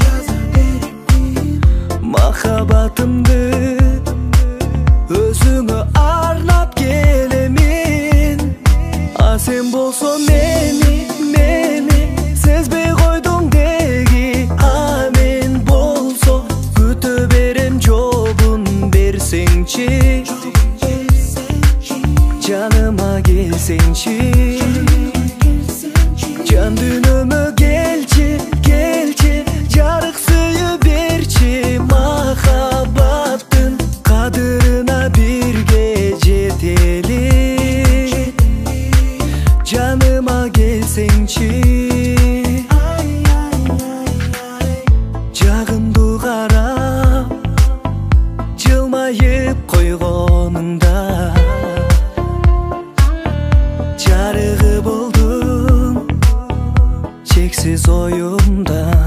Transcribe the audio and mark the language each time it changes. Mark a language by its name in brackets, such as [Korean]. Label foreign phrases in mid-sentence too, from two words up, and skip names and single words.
[Kazakh] Махаббатымды өзіңе арнап келемін А сен болсаң мені сезбей қойдың деги А мен болсам күтө берем жолын берсеңші [Kyrgyz] Жаныма келсеңші Жан дүнөмө келчи жарык сүйү берчи Махаббаттын кадырына бирге жетели Жаныма келсеңчи Жагымды карап жылмайып койгонуңда Жарыгы болдуң чексиз оюмда